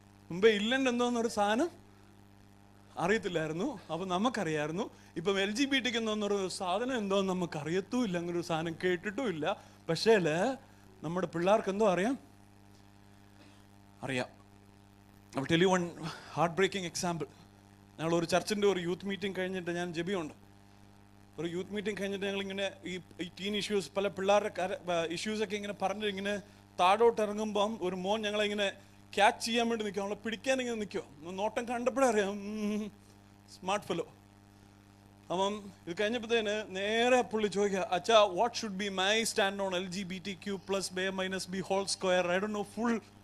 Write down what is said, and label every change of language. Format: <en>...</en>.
<ml>മുമ്പേ ഇല്ലണ്ട് എന്തോന്നൊരു സാധനം അറിയത്തില്ലായിരുന്നു, അപ്പൊ നമുക്കറിയായിരുന്നു. ഇപ്പം LGBTQ എന്നൊരു സാധനം എന്തോന്ന് നമുക്ക് അറിയത്തുമില്ല, അങ്ങനൊരു സാധനം കേട്ടിട്ടുമില്ല. പക്ഷേ നമ്മുടെ പിള്ളേർക്ക് എന്തോ അറിയാം.</ml> <en>I will tell you one heartbreaking example.</en> <ml>ഞങ്ങൾ ഒരു ചർച്ചിൻ്റെ ഒരു യൂത്ത് മീറ്റിംഗ് കഴിഞ്ഞിട്ട്, ഞാൻ ജെബിയുണ്ട്, ഒരു യൂത്ത് മീറ്റിംഗ് കഴിഞ്ഞിട്ട് ഞങ്ങളിങ്ങനെ ഈ ടീൻ ഇഷ്യൂസ്, പല പിള്ളേരുടെ ഇഷ്യൂസൊക്കെ ഇങ്ങനെ പറഞ്ഞ് ഇങ്ങനെ താഴോട്ട് ഇറങ്ങുമ്പം ഒരു മോൻ ഞങ്ങളിങ്ങനെ ക്യാച്ച് ചെയ്യാൻ വേണ്ടി നിൽക്കുക, നമ്മളെ പിടിക്കാൻ ഇങ്ങനെ നിൽക്കുക. നോട്ടം കണ്ടപ്പോഴേ അറിയാം സ്മാർട്ട് ഫെലോ. അപ്പം ഇത് കഴിഞ്ഞപ്പോഴത്തേന് നേരെ പുള്ളി ചോദിക്കുക, അച്ഛാ</ml> <en>What should be my stand on LGBTQ+B-B²? I don't know full.</en>